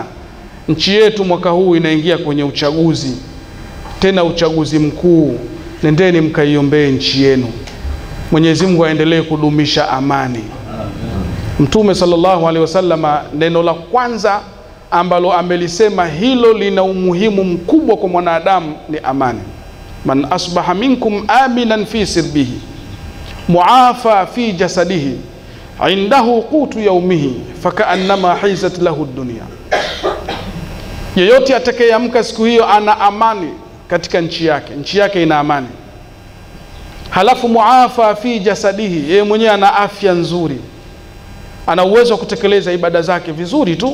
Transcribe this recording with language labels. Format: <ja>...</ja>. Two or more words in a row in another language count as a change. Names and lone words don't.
<sw>Nchi yetu mwaka huu inaingia kwenye uchaguzi, tena uchaguzi mkuu. Nendeni mkaiombee nchi yenu, Mwenyezi Mungu aendelee kudumisha amani. Mtume</sw> <ar>صلى الله عليه وسلم</ar> <sw>neno la kwanza ambalo amelisema hilo lina umuhimu mkubwa kwa mwanadamu ni amani.</sw> <ar>من أصبح منكم آمنا في سربه معافى في جسده عنده قوت يومه فكأنما حيزت له الدنيا.</ar> <sw>Yeyote atakayeamka siku hiyo ana amani katika nchi yake ina amani, halafu</sw> <ar>معافى في جسده,</ar> <sw>yeye mwenyewe ana afya nzuri, ana uwezo wa kutekeleza ibada zake vizuri tu.</sw>